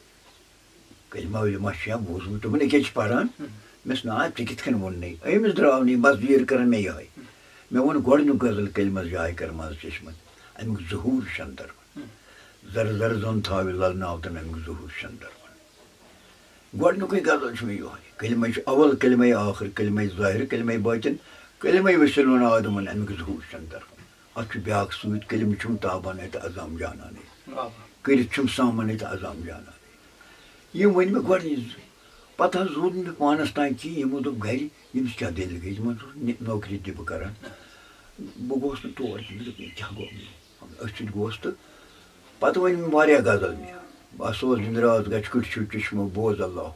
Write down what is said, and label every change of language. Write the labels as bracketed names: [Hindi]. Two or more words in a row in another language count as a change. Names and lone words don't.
[Kashmiri] کلمہ وِلمہ چھُ بوٗزمُت دوٚپُن ییٚکیٛاہ چھِ پَران مےٚ دوٚپُس نا ژےٚ کِتھ کٔنۍ ووٚننَے أمِس درٛاو نہٕ بَس بیٖر کَران مےٚ یِہوٚے مےٚ ووٚن گۄڈٕنیُک غزل کلمَس جاے کَرماز چشمَن اَمیُک ظہوٗر شَندَر زَرٕ زَرٕ زوٚن تھاوِ لَلناو تہٕ اَمیُک ظہوٗر شَندَر گۄڈٕنیُکُے غزل چھُ مےٚ یِہوٚے کلمَے چھُ اول کلمَے آخر کلمَے ظٲہِر کلمَے باطِن کلمَے ؤسِلوُن آدمَن اَمیُک ظہوٗر شَندَر اَتھ چھُ بیٛاکھ سۭتۍ کلمہٕ چھُم تابانے تہٕ عزام جانانے کٔرِتھ چھُم سامانے تہٕ عزام جانانے یِم ؤنۍ مےٚ گۄڈنِچ پَتہٕ حظ روٗد نہٕ مےٚ پانَس تانۍ کِہیٖنۍ یِمو دوٚپ گرِ ییٚمِس کیٛاہ دٔلیٖل گٔے یِمَن اوس نوکری تہِ بہٕ کَران بہٕ گوٚوُس نہٕ تور کِہیٖنۍ مےٚ دوٚپ یہِ کیٛاہ گوٚو مےٚ أتھۍ سۭتۍ گوس تہٕ پَتہٕ ؤنۍ مےٚ واریاہ غزل مےٚ بہٕ سوز زِنٛدراز گژھِ کٔٹۍ چھُ چشمو بوز اللہُ